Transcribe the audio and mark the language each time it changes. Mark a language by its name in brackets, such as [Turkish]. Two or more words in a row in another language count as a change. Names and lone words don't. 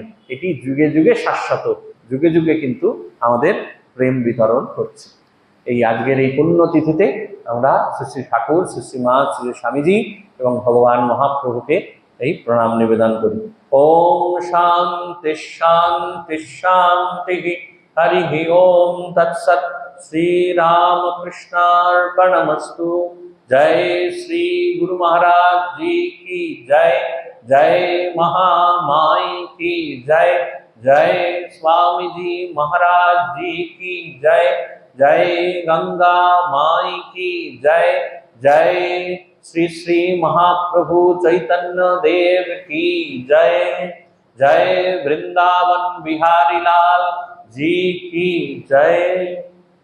[Bangla] এটি যুগে যুগে শাশ্বত, যুগে যুগে কিন্তু আমাদের প্রেম বিতরণ করছে। এই আজকের এই পুণ্যতিথিতে আমরা শ্রী শ্রী ঠাকুর, শ্রী শ্রীমা, শ্রী স্বামীজি এবং ভগবান মহাপ্রভুকে এই প্রণাম নিবেদন করি। [Sanskrit] ওম শান্তি শান্তি শান্তি। হরি ওম তৎসৎ। श्रीरामकृष्णार्पणमस्तु। [Hindi] जय श्री गुरु महाराज जी की जय। जय महामाई की जय। जय स्वामी जी महाराज जी की जय। जय गंगा माई की जय। जय श्री श्री महाप्रभु चैतन्य देव की जय। जय वृंदावन बिहारी लाल जी की जय।